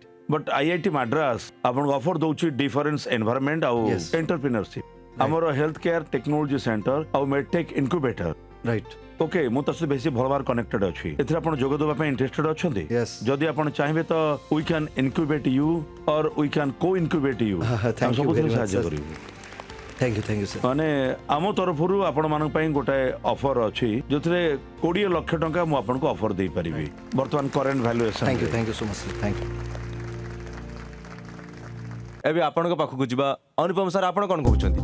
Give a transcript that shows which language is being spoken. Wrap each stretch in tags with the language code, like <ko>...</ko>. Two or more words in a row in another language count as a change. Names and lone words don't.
<or>ବଟ୍ ଆଇଆଇଟି ମାଡ୍ରାସ ଆପଣଙ୍କୁ ଅଫର ଦଉଛି</or> <en>difference environment</en> <or>ଆଉ</or> <en>Yes.</en> <or>ଏଣ୍ଟରପ୍ରିନରସିପ। ଆମର ହେଲ୍ଥ କେୟାର ଟେକ୍ନୋଲୋଜି ସେଣ୍ଟର ଆଉ ମେଡଟେକ୍ ଇନକ୍ୟୁବେଟର। ରାଇଟ୍। ଓକେ, ମୁଁ ତା ସହିତ ବେଶୀ ଭଲ ଭାବରେ କନେକ୍ଟେଡ୍ ଅଛି। ଏଥିରେ ଆପଣ ଯୋଗ ଦେବା ପାଇଁ ଇଣ୍ଟରେଷ୍ଟେଡ୍ ଅଛନ୍ତି?</or> <en>Yes.</en> <or>ଯଦି ଆପଣ ଚାହିଁବେ ତ</or> <en>we can incubate you or we can co incubate you.</en> <or>Thank you ସବୁଥିରେ</or> <en>very much,</en> <or>ସାହାଯ୍ୟ</or> <en>sir.</en> <or>କରିବୁ।</or> <en>thank you sir.</en> <or>ମାନେ ଆମ ତରଫରୁ ଆପଣମାନଙ୍କ ପାଇଁ ଗୋଟାଏ ଅଫର ଅଛି ଯୋଉଥିରେ 20 ଲକ୍ଷ ଟଙ୍କା ମୁଁ ଆପଣଙ୍କୁ ଅଫର ଦେଇପାରିବି ବର୍ତ୍ତମାନ</or> <en>current valuation. thank you so much thank you.</en> <or>ଏବେ ଆପଣଙ୍କ ପାଖକୁ ଯିବା। ଅନୁପମ ସାର୍ ଆପଣ କ'ଣ କହୁଛନ୍ତି?</or>